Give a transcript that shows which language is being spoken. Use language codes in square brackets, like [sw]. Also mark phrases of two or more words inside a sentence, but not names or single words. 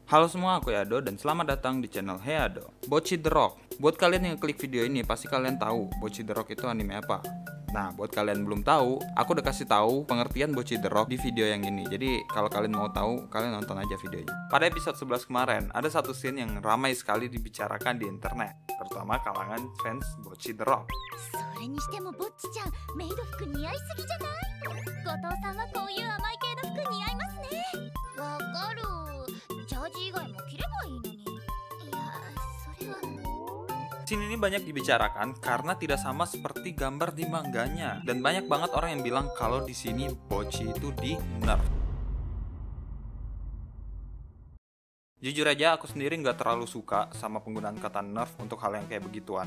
[id] Halo semua, aku Yado dan selamat datang di channel Heado. Bocchi the Rock. Buat kalian yang klik video ini pasti kalian tahu Bocchi the Rock itu anime apa. Nah, buat kalian belum tahu, aku udah kasih tahu pengertian Bocchi the Rock di video yang ini. Jadi, kalau kalian mau tahu, kalian nonton aja videonya. Pada episode 11 kemarin, ada satu scene yang ramai sekali dibicarakan di internet, terutama kalangan fans Bocchi the Rock. [ja] それにしてもぼっちちゃんメイド服似合いすぎじゃない？後藤さんはこういう甘い系の服似合いますね。わかる。ジャージ以外も着ればいいのに。いや、それは。 [id] Scene ini banyak dibicarakan karena tidak sama seperti gambar di mangganya, dan banyak banget orang yang bilang kalau di sini Bocchi itu di nerf. Jujur aja aku sendiri nggak terlalu suka sama penggunaan kata nerf untuk hal yang kayak begituan.